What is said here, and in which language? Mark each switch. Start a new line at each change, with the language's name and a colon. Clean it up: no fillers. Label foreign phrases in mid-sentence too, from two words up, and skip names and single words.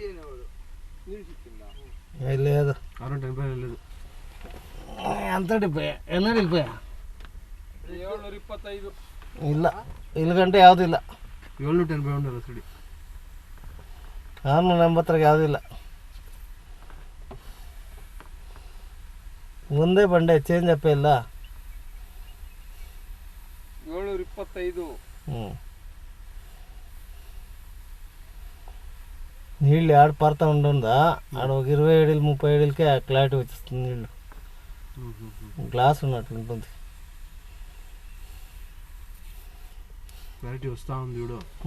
Telugu: నీళ్ళు సిక్కిందా? లేదు 680 లేదు. ఎంత వెళ్ళిపోయా, ఎన్నో వెళ్ళిపోయా. 725
Kannada: ಇಲ್ಲ ಇಲ್ಲಿಗಂಟೆ ಯಾವುದೂ ಇಲ್ಲ. 780 ಉಂಟಲ್ಲ ಸಡಿ. 680 ಯಾವುದೂ ಇಲ್ಲ. ಒಂದೇ ಬಂಡೆ ಚೇಂಜ್ ಅಪ್ಪ ಇಲ್ಲ. 725.
Telugu: నీళ్ళు ఆడ పడతా ఉంటుందా, ఆడ ఒక 27-30 క్లారిటీ వచ్చేస్తుంది నీళ్ళు. గ్లాస్ ఉన్నట్లుంటుంది. క్లారిటీ వస్తూ ఉంది చూడు.